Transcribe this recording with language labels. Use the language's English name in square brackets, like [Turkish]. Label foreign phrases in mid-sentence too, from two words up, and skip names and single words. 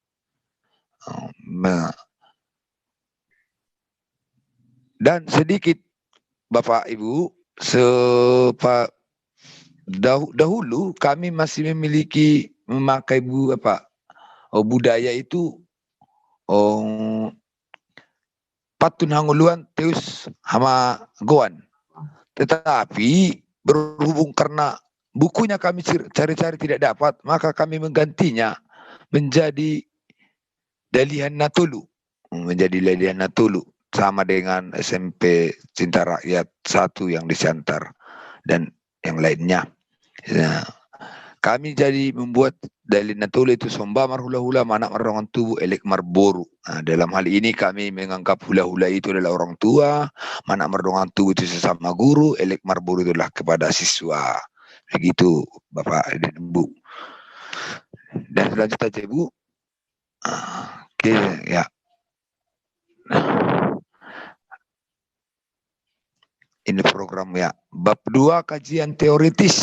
[Indonesian] Dan sedikit Bapak Ibu, dahulu kami masih memakai budaya itu [Batak Toba] patun hanguluan teus hama goan. [Indonesian] Tetapi berhubung karena bukunya kami cari-cari tidak dapat, maka kami menggantinya menjadi Dalihan Natulu. Sama dengan SMP Cinta Rakyat 1 yang di Siantar dan yang lainnya. Ya, kami jadi membuat Dalihan Natulu itu [Batak Toba] somba marhula-hula manak marrongan tubuh elek marboru. [Indonesian] Dalam hal ini kami menganggap hula-hula itu adalah orang tua, [Batak Toba] manak mardongan tubuh [Indonesian] itu sesama guru, [Batak Toba] elek marboru [Indonesian] itu adalah kepada siswa. Begitu Bapak dan Ibu. Dan selanjutnya aja Bu. Oke ya. Ini program ya. Bab 2 kajian teoritis.